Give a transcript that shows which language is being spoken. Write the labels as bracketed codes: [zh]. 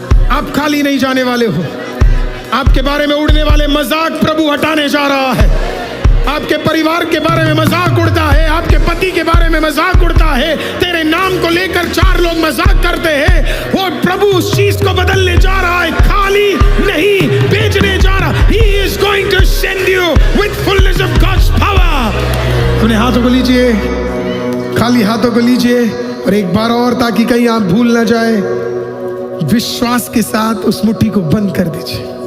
[hi] आप खाली नहीं जाने वाले हो। आपके बारे में उड़ने वाले मजाक प्रभु हटाने जा रहा है। आपके परिवार के बारे में मजाक उड़ता है, आपके पति के बारे में मजाक उड़ता है, तेरे नाम को लेकर 4 लोग मजाक करते हैं, वो प्रभु उस चीज को बदलने जा रहा है। खाली नहीं भेजने जा रहा। [en] He is going to send you with fullness of God's power. [hi] अपने हाथों को लीजिए, खाली हाथों को लीजिए और एक बार और, ताकि कहीं आप भूल ना जाए, विश्वास के साथ उस मुट्ठी को बंद कर दीजिए।